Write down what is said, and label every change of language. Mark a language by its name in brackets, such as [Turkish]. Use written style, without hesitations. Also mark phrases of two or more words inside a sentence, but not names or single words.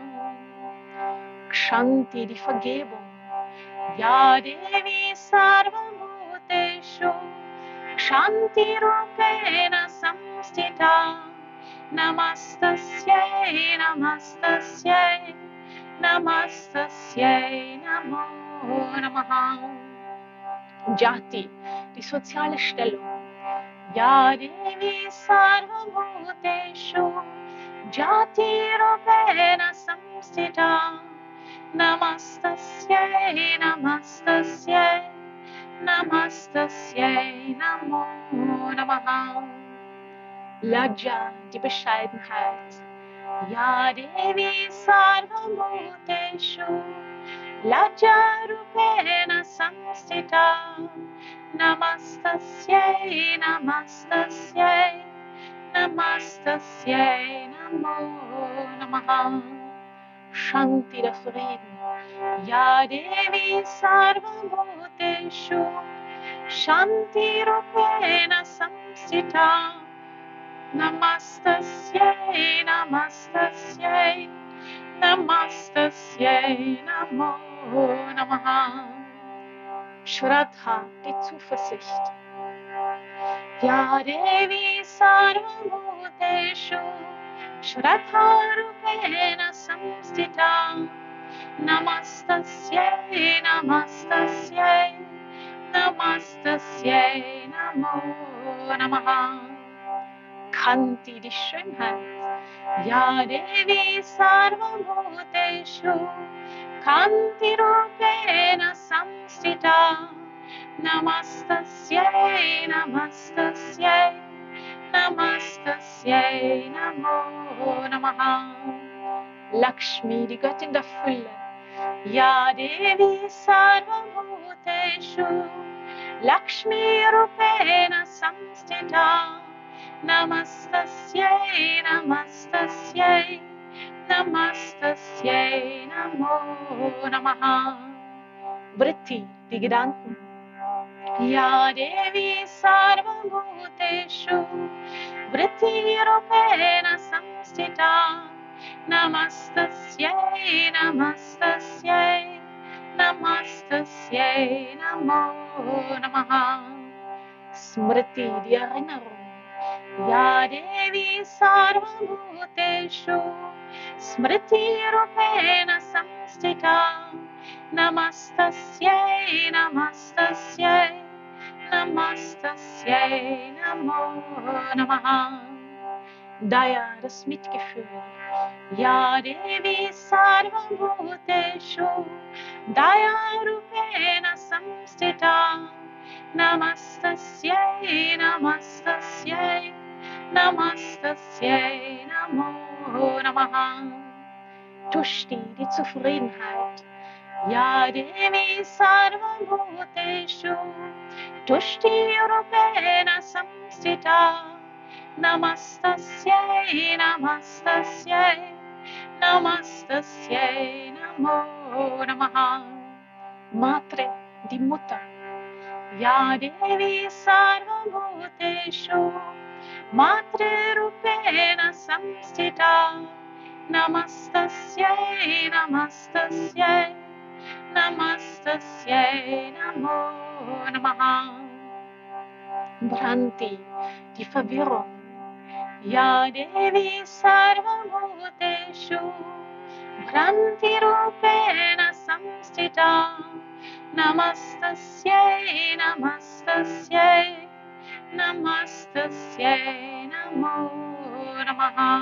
[Sanskrit] Kshanti, [German] die Vergebung, [Sanskrit] या देवी सर्वभूतेषु क्षान्ति रूपेण संस्थिता नमस्तस्यै नमस्तस्यै नमस्तस्यै नमो नमः. Jati, [German] die soziale Stellung. [Sanskrit] या देवी सर्वभूतेषु जाति रूपेण संस्थिता नमस्तस्यै नमस्तस्यै नमस्तस्यै नमो नमः. [German] Lajja, die Bescheidenheit. [Sanskrit] या देवी सर्वभूतेषु लज्जा रूपेण संस्थिता नमस्तस्यै नमस्तस्यै नमस्तस्यै नमो नमः. Shanti, [German] der Frieden. [Sanskrit] या देवी सर्वभूतेषु शान्ति रूपेण संस्थिता नमस्तस्यै नमस्तस्यै नमस्तस्यै नमो नमः. Shraddha, [German] die Zuversicht. [Sanskrit] या देवी सर्वभूतेषु श्रद्धा रूपेण संस्थिता नमस्तस्यै नमस्तस्यै नमस्तस्यै नमो नमः. Kanti, [German] die Schönheit. [Sanskrit] या देवी सर्वभूतेषु कान्ति रूपेण संस्थिता नमस्तस्यै नमस्तस्यै नमस्तस्यै नमो नमः. Lakshmi, [German] die Göttin der Fülle. [Sanskrit] या देवी सर्वभूतेषु लक्ष्मी रूपेण संस्थिता नमस्तस्यै नमस्तस्यै नमस्तस्यै नमो नमः. Vritti, [German] die Gedanken. [Sanskrit] या देवी सर्वभूतेषु वृत्ति रूपेण संस्थिता नमस्तस्यै नमस्तस्यै नमस्तस्यै नमो नमः. Smriti, [German] die Erinnerung. [Sanskrit] या देवी सर्वभूतेषु स्मृति रूपेण संस्थिता नमस्तस्यै नमस्तस्यै नमस्तस्यै नमो नमः. Daya, [German] das Mitgefühl. [Sanskrit] या देवी सर्वभूतेषु दया रूपेण संस्थिता नमस्तस्यै नमस्तस्यै नमस्तस्यै नमो नमः. Tushti, [German] die Zufriedenheit. [Sanskrit] या देवी सर्वभूतेषु तुष्टि रूपेण संस्थिता नमस्तस्यै नमस्तस्यै नमस्तस्यै नमो नमः. Matre, [German] die Mutter. [Sanskrit] या देवी सर्वभूतेषु मातृ रूपेण संस्थिता नमस्तस्यै नमस्तस्यै नमस्तस्यै नमो नमः. Bhranti, [German] die Verwirrung. [Sanskrit] या देवी सर्वभूतेषु भ्रान्ति रूपेण संस्थिता नमस्तस्यै नमस्तस्यै, नमस्तस्यै नमो नमः।